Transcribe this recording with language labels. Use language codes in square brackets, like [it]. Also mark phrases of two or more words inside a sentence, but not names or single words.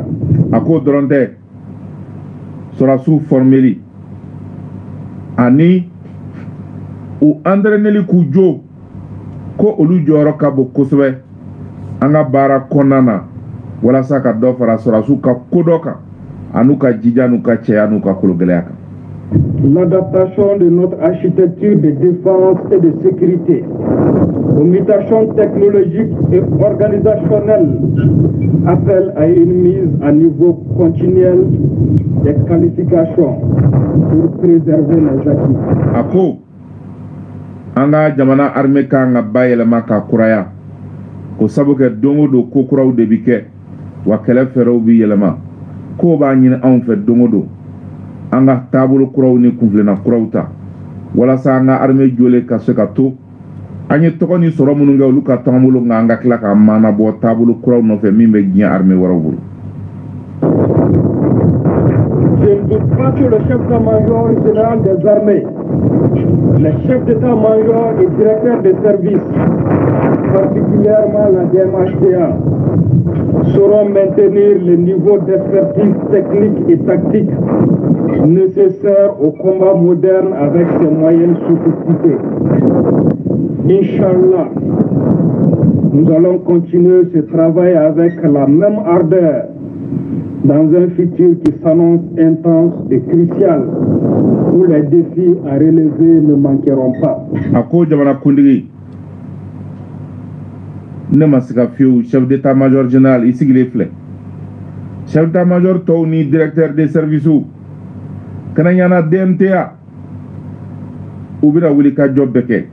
[bm] A ko dɔrɔn tɛ sɔrɔsiw formeli ani u entraîneli k'u jo ko olu jɔyɔrɔ ka bon kosɛbɛ an ka baara kɔnɔna na walasa ka dɔ fara sɔrɔsiw ka ko dɔ kan an'u ka jija n'u ka cɛya n'u ka kologɛlɛya kan. [fr] L'adaptation de notre architecture de défense et de sécurité aux mutations technologiques et organisationnelles appelle à une mise à niveau continuel des qualifications pour préserver les acquis. [bm] A ko an ka jamana armée kan ka bayɛlɛma ka kuraya ko sabu kɛ don o don ko kuraw de bi kɛ wa kɛlɛ fɛɛrɛw bi yɛlɛma ko b'a ɲini anw fɛ don o don an ka taabolo kuraw ni kunfilenna kuraw ta walasa an ka armée jɔlen ka se ka to an ye tɔgɔ ni sɔrɔ minnu kɛ olu ka to an bolo nka an ka tila ka maanabɔ taabolo kuraw nɔfɛ min bɛ diɲɛ armée wɛrɛw bolo. [fr] Je ne doute pas que le chef d'état-major général des armées, les chefs d'état-major et directeurs des services, particulièrement la DMHPA, sauront maintenir le niveau d'expertise technique et tactique nécessaire au combat moderne avec ses moyens sophistiqués. Inch'Allah, nous allons continuer ce travail avec la même ardeur dans un futur qui s'annonce intense et crucial, où les défis à relever ne manqueront pas. [bm] A ko jamana kundigi ne ma se ka fiyewu [fr] chef d'état-major général [bm] i sigilen filɛ [fr] chef d'état-major [bm] tɔw ni [fr] directeur des services [bm] kana ɲana DMTA u bɛna wuli ka jɔ bɛɛ kɛ